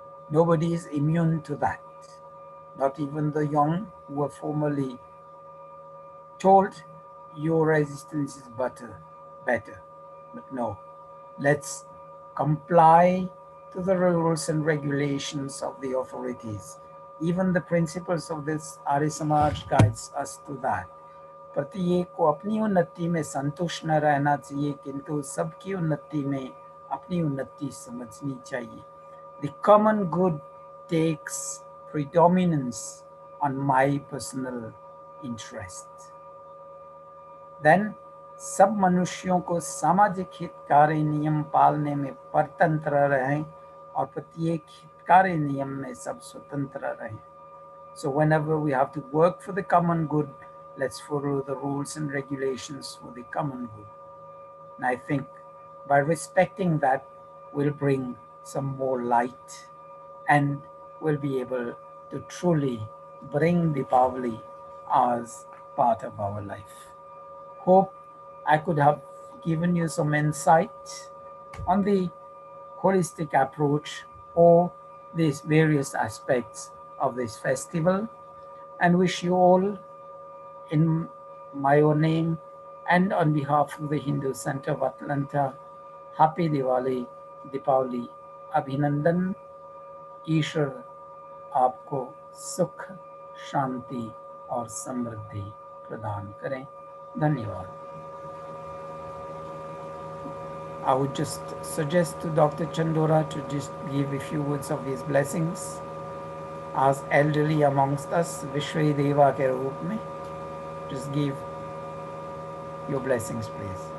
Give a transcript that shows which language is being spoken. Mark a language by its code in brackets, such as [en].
[en] Nobody is immune to that, not even the young who were formerly told your resistance is better. But no, let's comply to the rules and regulations of the authorities. Even the principles of this Arya Samaj guides us to that. [hi] प्रत्येक को अपनी उन्नति में संतुष्ट न रहना चाहिए, किंतु सबकी उन्नति में अपनी उन्नति समझनी चाहिए. [en] The common good takes predominance on my personal interest. [hi] Then सब मनुष्यों को सामाजिक हितकारी नियम पालने में परतंत्र रहें और प्रत्येक हितकारी नियम में सब स्वतंत्र रहें. [en] So whenever we have to work for the common good, let's follow the rules and regulations for the common good. And I think by respecting that, we'll bring some more light and we'll be able to truly bring Deepavali as part of our life. Hope I could have given you some insight on the holistic approach or these various aspects of this festival, and wish you all, in my own name and on behalf of the Hindu Center of Atlanta, Happy Diwali, Deepavali, Abhinandan. [hi] ईश्वर आपको सुख, शांति और समृद्धि प्रदान करें. धन्यवाद. [en] I would just suggest to Dr. Chandora to just give a few words of his blessings as elderly amongst us, Vishwe Deva [hi] के रूप में. [en] Just give your blessings, please.